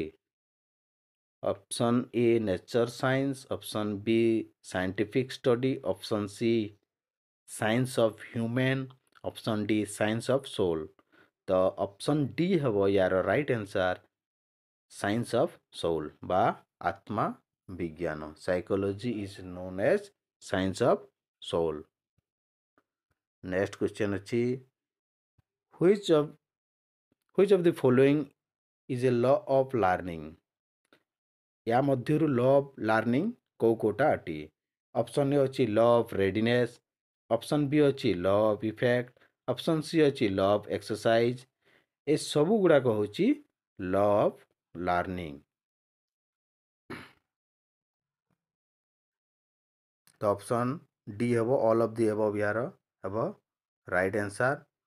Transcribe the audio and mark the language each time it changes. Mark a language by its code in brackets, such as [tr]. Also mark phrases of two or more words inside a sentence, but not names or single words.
[en] option A nature science, option B scientific study, option C science of human, option D science of soul. ତ option D [or] ହେବ ୟାର [en] right answer science of soul [or] ବା ଆତ୍ମା ବିଜ୍ଞାନ। [en] psychology is known as science of soul. next question ଅଛି Which of the following is a law of learning? [or] या ମଧ୍ୟରୁ [en] law of learning [or] କୋଉଟା ଅଟେ? [en] option A ଅଛି law of readiness, option B ଅଛି law of effect, option C ଅଛି law of exercise। [or] ଏସବୁ ଗୁଡ଼ାକ ହେଉଛି [en] law of learning. ତ option D ହେବ all of the above [or] ୟାର ହେବ [en] right answer.